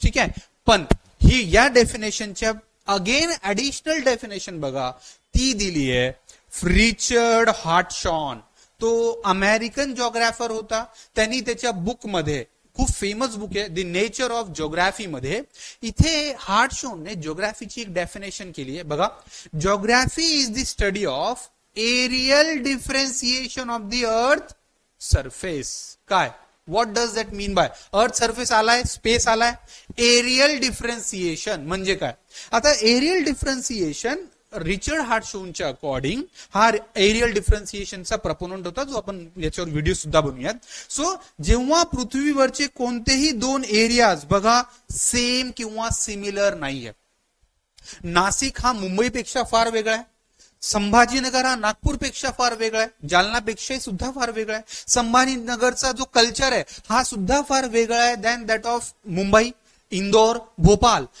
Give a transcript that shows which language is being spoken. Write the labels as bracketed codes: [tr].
[mr] ठीक आहे, पण ही या डेफिनेशनच्या अगेन ऍडिशनल डेफिनेशन बघा, ती दिली आहे रिचर्ड हार्टशॉन. तो अमेरिकन जिओग्राफर होता. त्यांनी त्याच्या बुकमध्ये, खूप फेमस बुक आहे द नेचर ऑफ जिओग्राफी मध्ये, इथे हार्टशॉनने जिओग्राफीची एक डेफिनेशन केली आहे बघा. [en] Geography is the study of areal differentiation of the earth surface. काय, what does that mean by? [mr] Earth surface आलाय, स्पेस आलाय, एरियल डिफरेन्सिएशन म्हणजे काय? आता एरियल डिफरेन्सिएशन रिचर्ड हार्टशॉनच्या अकॉर्डिंग हा एरियल डिफरन्सिएशनचा प्रपोनंट होता, जो आपण याच्यावर व्हिडिओ सुद्धा बनवूयात. सो जेव्हा पृथ्वीवरचे कोणतेही दोन एरियाज बघा सेम किंवा सिमिलर नाहीये, नाशिक हा मुंबईपेक्षा फार वेगळा आहे, संभाजीनगर हा नागपूरपेक्षा फार वेगळा आहे, जालनापेक्षाही सुद्धा फार वेगळा आहे, संभाजीनगरचा जो कल्चर आहे हा सुद्धा फार वेगळा आहे [en] than that of [mr] Mumbai, Indore, Bhopal.